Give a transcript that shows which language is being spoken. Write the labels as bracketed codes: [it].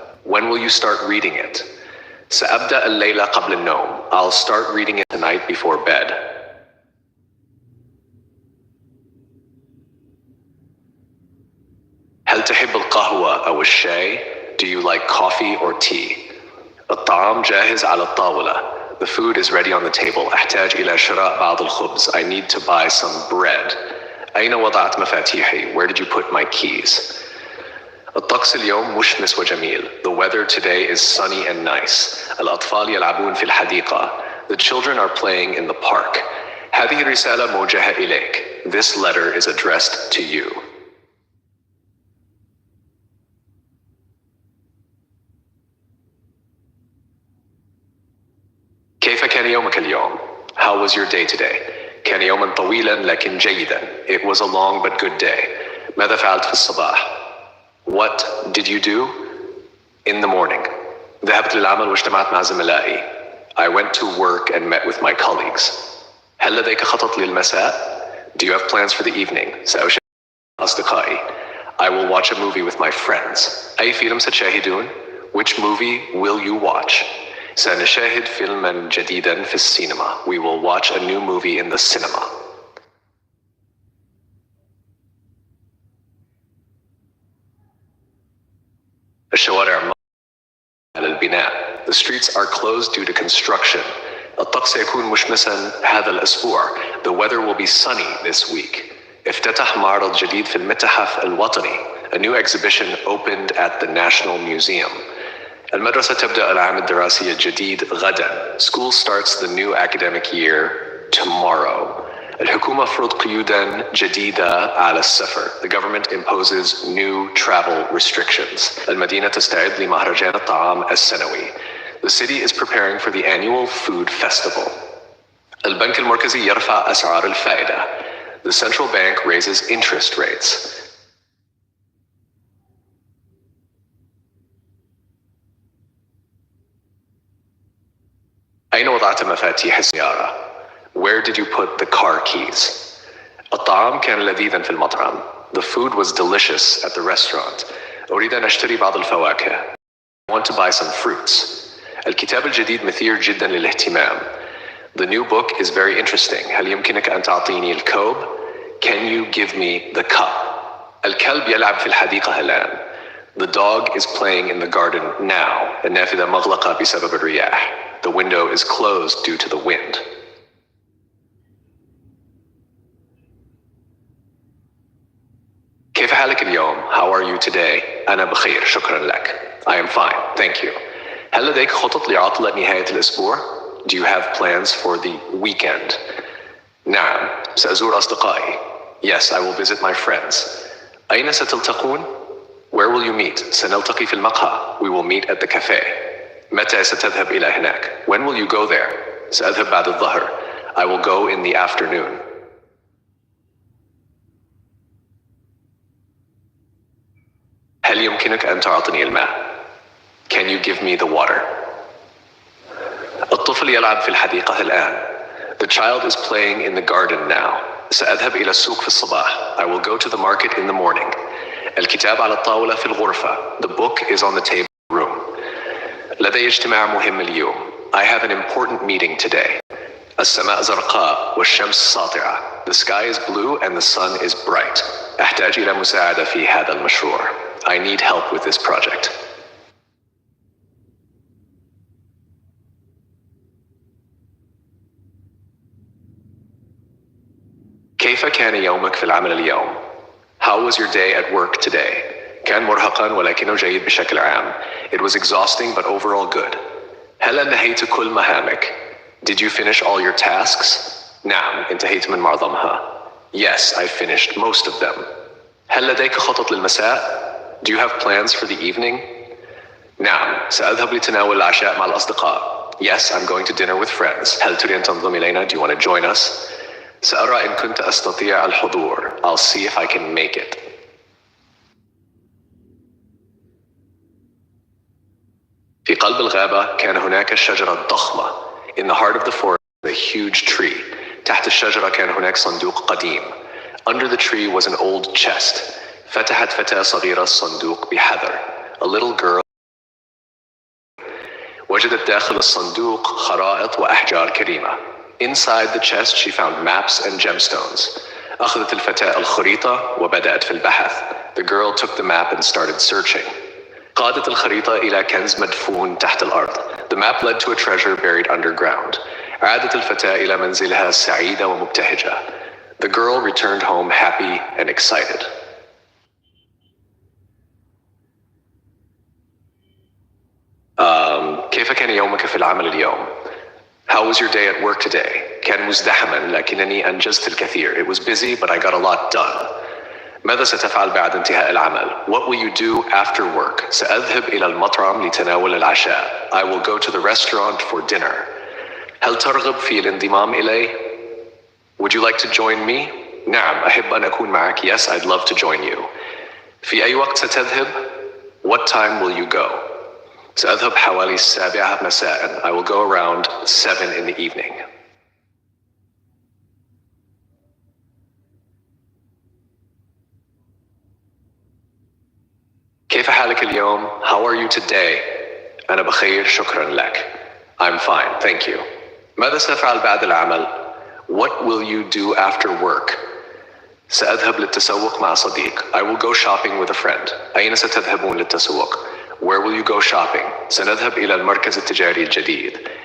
[en] When will you start reading it? [ar] سأبدأ الليلة قبل النوم. [en] I'll start reading it tonight before bed. [ar] هل تحب القهوة أو الشاي? [en] Do you like coffee or tea? [ar] الطعام جاهز على الطاولة. [en] The food is ready on the table. [ar] أحتاج إلى شراء بعض الخبز. [en] I need to buy some bread. [ar] أين وضعت مفاتيحي? [en] Where did you put my keys? [ar] الطقس اليوم مشمس وجميل. [en] The weather today is sunny and nice. [ar] الأطفال يلعبون في الحديقة. [en] The children are playing in the park. [ar] هذه رسالة موجهة إليك. [en] This letter is addressed to you. [ar] كيف كان يومك اليوم? [en] How was your day today? [ar] كان يوما طويلا لكن جيدا. [en] It was a long but good day. [ar] ماذا فعلت في الصباح? [en] What did you do? In the morning. [ar] ذهبت للعمل واجتمعت مع زملائي. [en] I went to work and met with my colleagues. [ar] هل لديك خطط للمساء? [en] Do you have plans for the evening? [ar] سأشاهد مع أصدقائي. [en] I will watch a movie with my friends. [ar] أي فيلم ستشاهدون? [en] Which movie will you watch? [ar] سنشاهد فيلما جديدا في السينما. [en] We will watch a new movie in the cinema. [ar] الشوارع على البناء. [en] The streets are closed due to construction. [ar] الطقس سيكون مشمسا هذا الأسبوع. [en] The weather will be sunny this week. [ar] افتتح معرض جديد في المتحف الوطني. [en] A new exhibition opened at the National Museum. [ar] المدرسة تبدأ العام الدراسي الجديد غدا. [en] School starts the new academic year tomorrow. [ar] الحكومة فرض قيودا جديدة على السفر. [en] The government imposes new travel restrictions. [ar] المدينة تستعد لمهرجان الطعام السنوي. [en] The city is preparing for the annual food festival. [ar] البنك المركزي يرفع أسعار الفائدة. [en] The central bank raises interest rates. [ar] أين وضعت مفاتيح السيارة? [en] Where did you put the car keys? [ar] الطعام كان لذيذا في المطعم. [en] The food was delicious at the restaurant. [ar] أريد أن أشتري بعض الفواكه. [en] I want to buy some fruits. [ar] الكتاب الجديد مثير جدا للاهتمام. [en] The new book is very interesting. [ar] هل يمكنك أن تعطيني الكوب? [en] Can you give me the cup? [ar] الكلب يلعب في الحديقة الآن. [en] The dog is playing in the garden now. [ar] النافذة مغلقة بسبب الرياح. [en] The window is closed due to the wind. [ar] كيف حالك اليوم? [en] How are you today? [ar] أنا بخير شكرا لك. [en] I am fine, thank you. [ar] هل لديك خطط لعطلة نهاية الأسبوع? [en] Do you have plans for the weekend? [ar] نعم، سأزور أصدقائي. [en] Yes, I will visit my friends. [ar] أين ستلتقون? [en] Where will you meet? [ar] سنلتقي في المقهى. [en] We will meet at the cafe. [ar] متى ستذهب إلى هناك? [en] When will you go there? [ar] سأذهب بعد الظهر. [en] I will go in the afternoon. [ar] هل يمكنك أن تعطني الماء؟ [en] Can you give me the water? [ar] الطفل يلعب في الحديقة الآن. [en] The child is playing in the garden now. [ar] سأذهب إلى السوق في الصباح. [en] I will go to the market in the morning. [ar] الكتاب على الطاولة في الغرفة. [en] The book is on the table in the room. [ar] لدي اجتماع مهم اليوم. [en] I have an important meeting today. [ar] السماء زرقاء والشمس ساطعة. [en] The sky is blue and the sun is bright. [ar] أحتاج إلى مساعدة في هذا المشروع. [en] I need help with this project. [ar] كيف كان يومك في العمل اليوم? [en] How was your day at work today? [ar] كان مرهقاً ولكنه جيد بشكل عام. [en] It was exhausting but overall good. [ar] هل أنهيت كل مهامك? [en] Did you finish all your tasks? [ar] نعم، انتهيت من معظمها. [en] Yes, I finished most of them. [ar] هل لديك خطط للمساء? [en] Do you have plans for the evening? [ar] نعم، سأذهب لتناول العشاء مع الأصدقاء. [en] Yes, I'm going to dinner with friends. [ar] هل تريد أن تنضم إلينا? [en] Do you want to join us? [ar] سأرى إن كنت أستطيع الحضور. [en] I'll see if I can make it. [ar] في قلب الغابة كان هناك شجرة ضخمة. [en] In the heart of the forest, a huge tree. [ar] تحت الشجرة كان هناك صندوق قديم. [en] Under the tree was an old chest. [ar] فتحت فتاة صغيرة الصندوق بحذر. [en] A little girl [ar] وجدت داخل الصندوق خرائط وأحجار كريمة. [en] Inside the chest she found maps and gemstones. [ar] أخذت الفتاة الخريطة وبدأت في البحث. [en] The girl took the map and started searching. [ar] قادت الخريطة إلى كنز مدفون تحت الأرض. [en] The map led to a treasure buried underground. [ar] عادت الفتاة إلى منزلها سعيدة ومبتهجة. [en] The girl returned home happy and excited. [ar] كيف كان يومك في العمل اليوم? [en] How was your day at work today? [ar] كان مزدحما لكنني أنجزت الكثير. [en] It was busy but I got a lot done. [ar] ماذا ستفعل بعد انتهاء العمل? [en] What will you do after work? [ar] سأذهب إلى المطعم لتناول العشاء. [en] I will go to the restaurant for dinner. [ar] هل ترغب في الانضمام إلي? [en] Would you like to join me? [ar] نعم، أحب أن أكون معك. [en] Yes, I'd love to join you. [ar] في أي وقت ستذهب? [en] What time will you go? [ar] سأذهب حوالي 7 مساء. [en] I will go around 7 in the evening. [ar] كيف حالك اليوم? [en] How are you today? [ar] أنا بخير شكرا لك. [en] I'm fine, thank you. [ar] ماذا سأفعل بعد العمل? [en] What will you do after work? [ar] سأذهب للتسوق مع صديق. [en] I will go shopping with a friend. [ar] أين ستذهبون للتسوق? [en] Where will you go shopping? [ar] سنذهب إلى المركز التجاري الجديد.